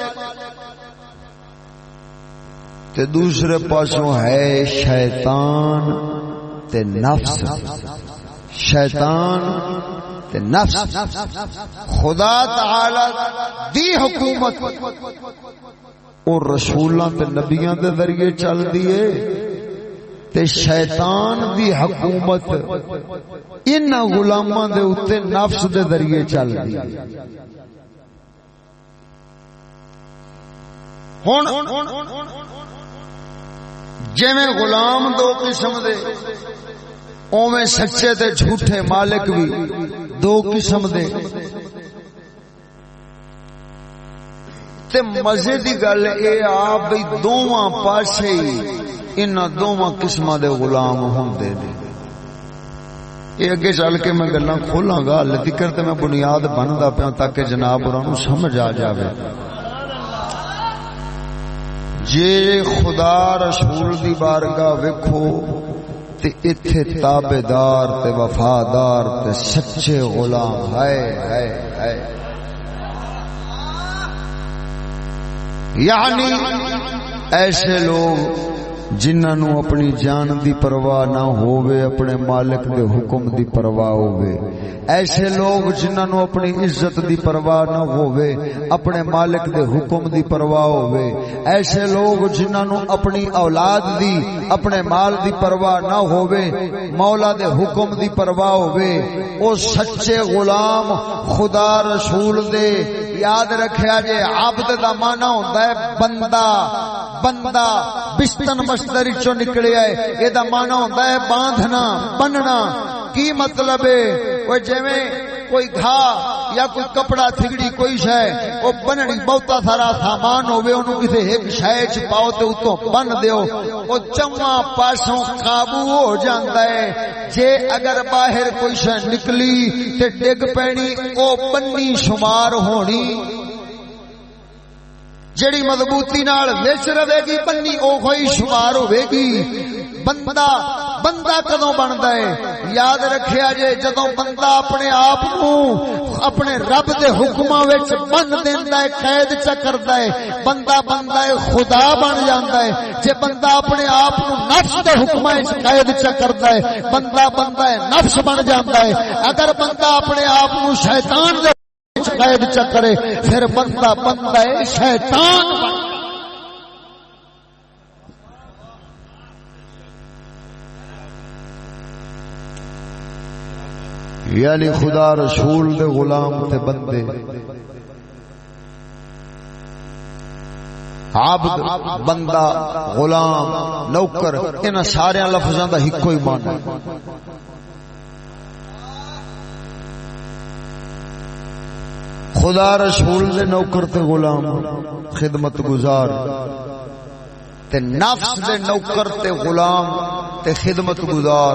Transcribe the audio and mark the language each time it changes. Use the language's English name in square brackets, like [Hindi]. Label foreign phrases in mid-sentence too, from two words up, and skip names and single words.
[Punjabi] تے دوسرے پاسوں ہے شیطان تے نفس شیطان تے نفس خدا تعالی دی حکومت اور رسولاں تے نبیاں دے ذریعے چل دیے تے شیطان دی حکومت انہاں غلاماں دے اوتے نفس دے ذریعے چل دی ہن جویں غلام دو قسم دے اوویں سچے تے جھوٹے مالک بھی دو قسم دے تے مزے دی گل اے آ بھئی دوواں پاسے انہاں دوواں قسماں دے غلام ہوندے نے یہ اگے چل کے میں گلاں کھولاں گا ہلے تکر تے میں بنیاد بندا پیا تاکہ جناب انہاں نوں سمجھ آ جاوے جے خدا رسول دی بارگاہ ویکھو تے ایتھے تابعدار تے وفادار تے سچے غلام ہائے ہائے ہائے یعنی ایسے لوگ جنہاں نو اپنی جان دی پرواہ نہ ہووے، اپنے مالک دے حکم دی پرواہ ہووے. ایسے لوگ جنہاں نو اپنی عزت دی پرواہ نہ ہووے، اپنے مالک دے حکم دی پرواہ ہووے. ایسے لوگ جنہاں نو اپنی اولاد دی، اپنے مال دی پرواہ نہ ہووے، مولا دے حکم دی پرواہ ہووے، او سچے غلام خدا رسول دے. یاد رکھیا جے عبد دا معنی ہوندا ہے بندہ. بندہ بستن مصدر چوں نکلیا ہے، اے دا معنی ہوندا ہے باندھنا، بننا. کی مطلب ہے؟ وہ جویں کوئی گھا یا کوئی کپڑا تھگڑی کوئی شے او بننی بہتا سارا سامان ہوے، اونوں کسے ایک شے چ پاؤ تے اتوں بن دیو، او چواں پاسوں قابو ہو جاندا ہے. جے اگر باہر کوئی شے نکلی تے ڈگ پینی، او بننی شمار ہونی. جڑی مضبوطی نال وچ رہے گی بننی او ہوئی شمار ہوے گی. بندہ کدوں بندا ہے؟ یاد رکھیا جے جدوں بندہ اپنے آپ کو اپنے رب دے حکماں وچ بن دیندا ہے، قید چ کردا ہے، بندہ ہے خدا بن جاندا ہے. جے بندہ اپنے آپ کو نفس دے حکماں وچ قید چ کردا ہے، بندہ ہے نفس بن جاندا ہے. اگر بندہ اپنے آپ کو شیطان دے قید چ کرے پھر بندہ ہے شیطان بن. یعنی خدا رسول دے غلام تے بندے، عبد بندہ غلام نوکر، انہاں سارے لفظاں دا ہکو ہی معنی ہے. خدا رسول دے نوکر تے غلام خدمت گزار، تے نفس دے نوکر تے غلام تے خدمت گزار.